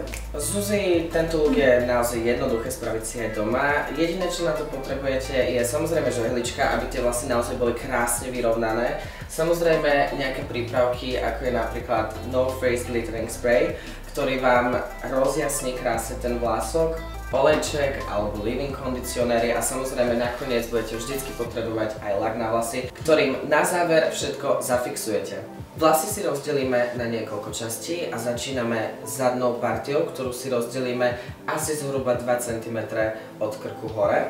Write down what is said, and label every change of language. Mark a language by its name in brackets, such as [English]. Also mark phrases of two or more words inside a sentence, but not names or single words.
[Slovak] Zuzi, tento look je naozaj jednoduché spraviť si aj doma. Jediné, čo na to potrebujete, je samozrejme žehlička, aby tie vlasy naozaj boli krásne vyrovnané. Samozrejme nejaké prípravky, ako je napríklad No Face Glittering Spray, ktorý vám rozjasní krásne ten vlások, olejček alebo leave-in kondicionéry a samozrejme nakoniec budete vždycky potrebovať aj lak na vlasy, ktorým na záver všetko zafixujete. Vlasy si rozdelíme na niekoľko častí a začíname zadnou partiou, ktorú si rozdelíme asi zhruba 2 cm od krku hore.